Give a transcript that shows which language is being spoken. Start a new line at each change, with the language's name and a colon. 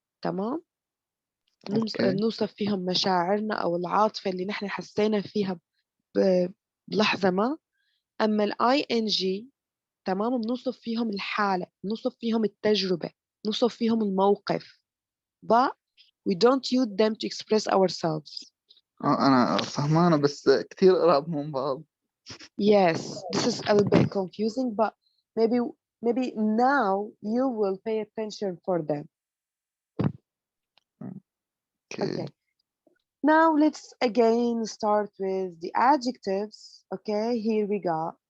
Arabic: تمام.
English: Okay.
Arabic: بنوصف فيهم مشاعرنا او العاطفه اللي نحن حسينا فيها بلحظه ما. اما الاي ان جي، تمام، بنوصف فيهم الحاله، بنوصف فيهم التجربه، بنوصف فيهم الموقف.
English: but we don't use them to express ourselves.
Arabic: انا فهمانة بس كثير قراب من بعض.
English: Yes, this is a little bit confusing, but maybe now you will pay attention for them. Okay. Okay. Now let's again start with the adjectives. Okay, here we go.